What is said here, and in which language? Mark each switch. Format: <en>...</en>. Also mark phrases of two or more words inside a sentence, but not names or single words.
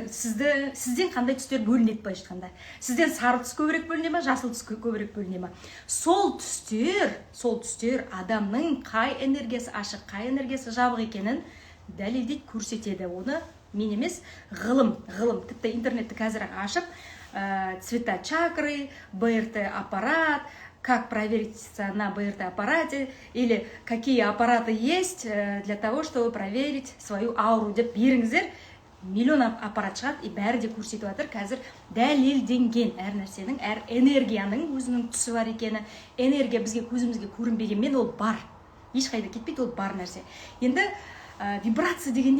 <kk>Сізден қандай түстер бөлінеді былайша айтқанда? Сізден сары түс көбірек бөліне ме, жасыл түс көбірек бөліне ме? Сол түстер адамның қай энергиясы ашық, қай энергиясы жабық екенін дәлелдейді, көрсетеді. Оны мен емес, ғылым, тіпті интернетті қазір ашып,</kk> <ru>цвета чакры, БРТ аппарат, как провериться на БРТ аппарате, или какие аппараты есть для того, чтобы проверить свою ауру</ru> <kk>деп беріңіздер. Миллион аппарат шығады, и бәрі де көрсетіп жатыр. Қазір дәлелденген әр нәрсенің, әр энергияның өзінің түсі бар екені, энергия бізге көзімізге көрінбегенмен ол бар. Ешқайда кетпейді, ол бар нәрсе. Енді вибрация деген не?</kk>